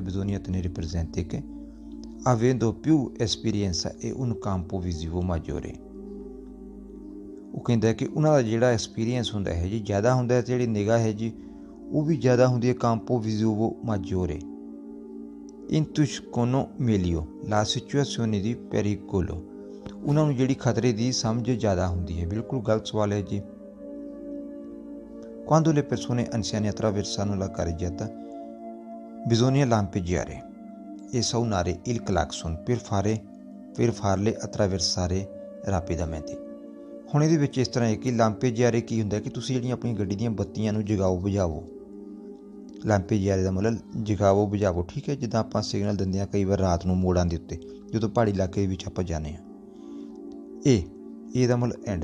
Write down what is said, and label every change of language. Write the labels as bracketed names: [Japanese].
[Italian] bisogna tenere presente che avendo più esperienza e un campo visivo maggiore [Punjabi] ਉਹ ਕਹਿੰਦਾ ਕਿ ਉਹਨਾਂ ਦਾ ਜਿਹੜਾ ਐਕਸਪੀਰੀਅੰਸ ਹੁੰਦਾ ਹੈ ਜੀ ਜ਼ਿਆਦਾ ਹੁੰਦਾ ਹੈ, ਜਿਹੜੀ ਨਿਗਾਹ ਹੈ ਜੀ ਉਹ ਵੀ ਜ਼ਿਆਦਾ ਹੁੰਦੀ ਹੈ। [Italian] campo visivo maggiore intuiscono meglio la situazione di pericolo [Punjabi] ਉਹਨਾਂ ਨੂੰ ਜਿਹੜੀ ਖਤਰੇ ਦੀ ਸਮਝ ਜ਼ਿਆਦਾ ਹੁੰਦੀ ਹੈ। ਬਿਲਕੁਲ ਗਲਤ ਸਵਾਲ ਹੈ ਜੀ। [Italian] Quando le persone anziane attraversano la carreggiata bisogna lampeggiare e suonare il clacson per farle attraversare rapidamente। [Punjabi] ਹੁਣ ਇਹਦੇ ਵਿੱਚ ਇਸ ਤਰ੍ਹਾਂ ਹੈ ਕਿ ਲਾਂਪੇਜਿਆਰੇ ਕੀ ਹੁੰਦਾ ਕਿ ਤੁਸੀਂ ਜਿਹੜੀਆਂ ਆਪਣੀ ਗੱਡੀ ਦੀਆਂ ਬੱਤੀਆਂ ਨੂੰ ਜਗਾਓ ਬੁਝਾਵੋ। ਲਾਂਪੇਜਿਆਰੇ ਦਾ ਮਤਲਬ ਜਗਾਵੋ ਬੁਝਾਵੋ, ਠੀਕ ਹੈ। ਜਿੱਦਾਂ ਆਪਾਂ ਸਿਗਨਲ ਦਿੰਦੇ ਹਾਂ ਕਈ ਵਾਰ ਰਾਤ ਨੂੰ ਮੋੜਾਂ ਦੇ ਉੱਤੇ ਜਦੋਂ ਪਹਾੜੀ ਇਲਾਕੇ ਦੇ ਵਿੱਚ ਆਪਾਂ ਜਾਂਦੇ ਹਾਂ। ਇਹ ਦਾ ਮਤਲਬ ਐਂਡ।